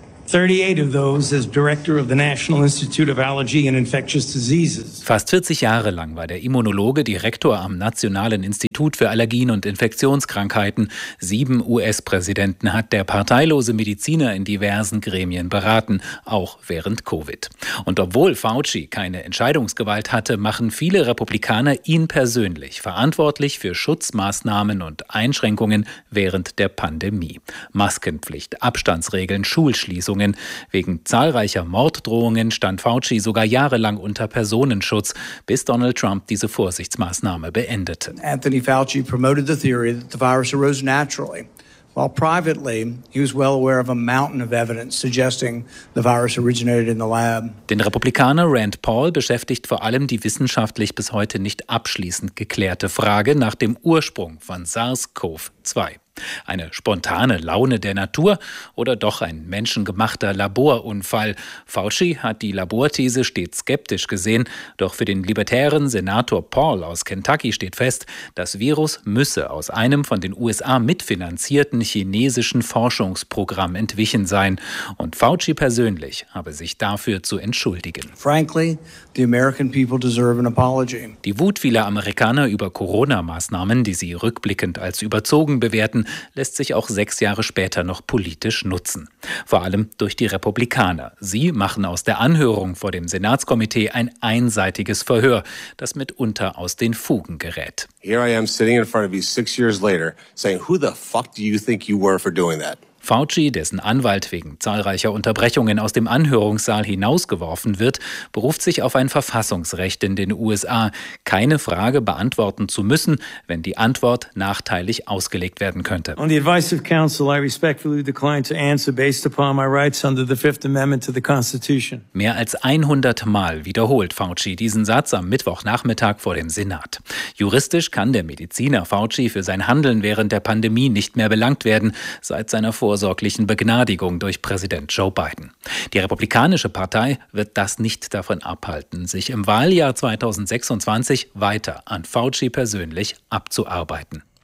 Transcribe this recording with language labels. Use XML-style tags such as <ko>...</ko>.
<en>38 of those as director of the National Institute of Allergy and Infectious Diseases.</en> <de>Fast 40 Jahre lang war der Immunologe Direktor am Nationalen Institut für Allergien und Infektionskrankheiten. 7 US-Präsidenten hat der parteilose Mediziner in diversen Gremien beraten, auch während Covid. Und obwohl Fauci keine Entscheidungsgewalt hatte, machen viele Republikaner ihn persönlich verantwortlich für Schutzmaßnahmen und Einschränkungen während der Pandemie. Maskenpflicht, Abstandsregeln, Schulschließungen. Wegen zahlreicher Morddrohungen stand Fauci sogar jahrelang unter Personenschutz, bis Donald Trump diese Vorsichtsmaßnahme beendete.</de> <en>Anthony Fauci promoted the theory that the virus arose naturally, while privately he was well aware of a mountain of evidence suggesting the virus originated in the lab.</en> <de>Den Republikaner Rand Paul beschäftigt vor allem die wissenschaftlich bis heute nicht abschließend geklärte Frage nach dem Ursprung von SARS-CoV-2. Eine spontane Laune der Natur oder doch ein menschengemachter Laborunfall? Fauci hat die Laborthese stets skeptisch gesehen. Doch für den libertären Senator Paul aus Kentucky steht fest, das Virus müsse aus einem von den USA mitfinanzierten chinesischen Forschungsprogramm entwichen sein. Und Fauci persönlich habe sich dafür zu entschuldigen.</de> <en>Frankly, the American people deserve an apology.</en> <de>Die Wut vieler Amerikaner über Corona-Maßnahmen, die sie rückblickend als überzogen bewerten, lässt sich auch 6 Jahre später noch politisch nutzen. Vor allem durch die Republikaner. Sie machen aus der Anhörung vor dem Senatskomitee ein einseitiges Verhör, das mitunter aus den Fugen gerät.</de> <en>Here I am sitting in front of you 6 years later saying, who the fuck do you think you were for doing that?</en> <de>Fauci, dessen Anwalt wegen zahlreicher Unterbrechungen aus dem Anhörungssaal hinausgeworfen wird, beruft sich auf ein Verfassungsrecht in den USA, keine Frage beantworten zu müssen, wenn die Antwort nachteilig ausgelegt werden könnte.</de> <en>On the advice of counsel, I respectfully decline to answer based upon my rights under the Fifth Amendment to the Constitution.</en> <de>Mehr als 100 Mal wiederholt Fauci diesen Satz am Mittwochnachmittag vor dem Senat. Juristisch kann der Mediziner Fauci für sein Handeln während der Pandemie nicht mehr belangt werden, seit seiner vorsorglichen Begnadigung durch Präsident Joe Biden. Die Republikanische Partei wird das nicht davon abhalten, sich im Wahljahr 2026 weiter an Fauci persönlich abzuarbeiten.</de>